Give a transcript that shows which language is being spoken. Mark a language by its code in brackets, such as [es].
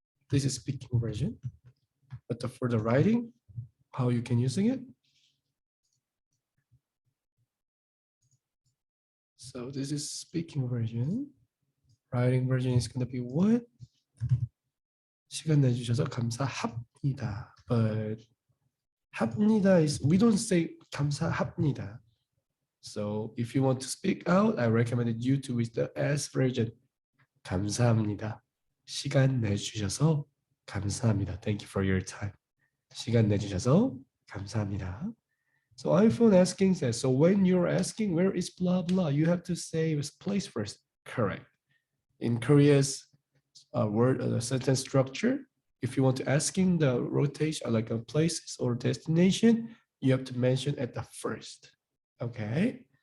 [en] This is speaking version. But for the writing, how you can using it? So this is speaking version. Writing version is going to be what? [ko] 시간 내주셔서 감사합니다. [en] But 합니다 is we don't say 감사합니다. So if you want to speak out, I recommended you to use the S version. [ko] 감사합니다. 시간 내주셔서 감사합니다. [en] Thank you for your time. [ko] 시간 내주셔서 감사합니다. [en] So iPhone asking says, so when you're asking where is blah blah, you have to say this place first. Correct. In Korea's word sentence structure, if you want to asking the rotation like a places or destination, you have to mention at the first. Okay.